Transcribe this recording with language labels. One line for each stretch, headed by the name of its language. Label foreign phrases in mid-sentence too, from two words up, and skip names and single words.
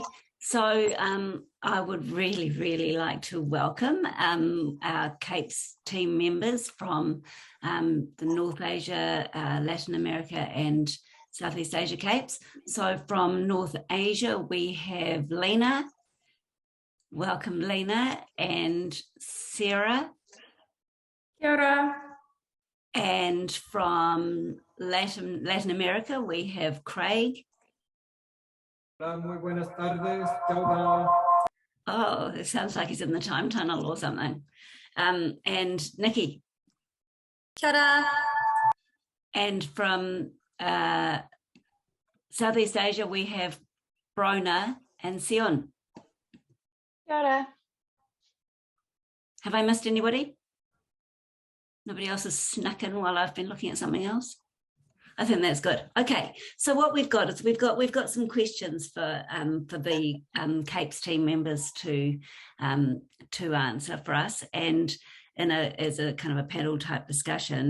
English: So I would really, really like to welcome our CAPES team members from the North Asia, Latin America and Southeast Asia CAPES. So from North Asia, we have Lena. Welcome, Lena, and Sarah.
Māori: Kia ora.
English: And from Latin America, we have Craig.
Spanish: Muy buenas tardes. Chao.
English: Oh, it sounds like he's in the time tunnel or something. And Nikki.
Māori: Kia ora.
English: And from Southeast Asia, we have Brona and Sion.
Māori: Kia ora.
English: Have I missed anybody? Nobody else has snuck in while I've been looking at something else? I think that's good. Okay, so what we've got is we've got some questions for the CAPES team members to answer for us, and as a kind of a panel type discussion.